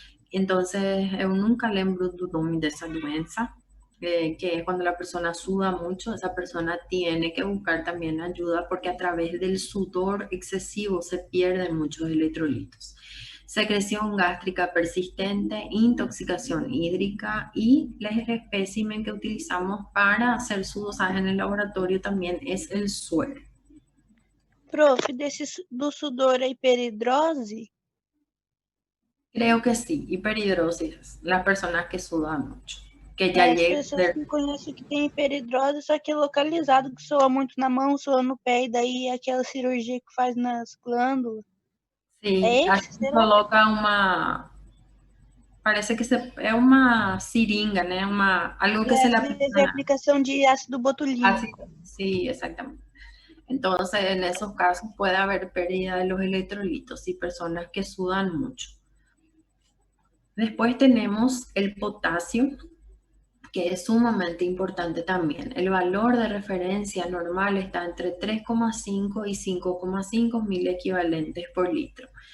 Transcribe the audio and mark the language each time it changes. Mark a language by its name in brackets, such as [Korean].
[Spanish] Entonces, yo nunca [Portuguese] lembro do nome dessa doença, [Spanish] que es cuando la persona suda mucho, esa persona tiene que buscar también ayuda porque a través del sudor excesivo se pierden muchos electrolitos. Secreción gástrica persistente, intoxicación hídrica y el espécimen que utilizamos para hacer su dosaje en el laboratorio también es el suero. [Portuguese] Prof, do sudor é hiperidrose? [Spanish] Creo que sí, hiperhidrosis, las personas que sudan mucho, que ya [Portuguese] As pessoas que conheço que tem hiperidrose, só que é localizado, que soa muito na mão, soa no pé, e daí aquela cirurgia que faz nas glândulas. [Spanish] Sí, aquí se coloca parece que [Portuguese] é uma seringa, né? [Spanish] Algo que se le aplica. [Portuguese] De aplicação de ácido botulínico. [Spanish] Sí, exactamente. Entonces, en esos casos puede haber pérdida de los electrolitos y personas que sudan mucho. Después tenemos el potasio, que es sumamente importante también. El valor de referencia normal está entre 3,5 y 5,5 mil equivalentes por litro.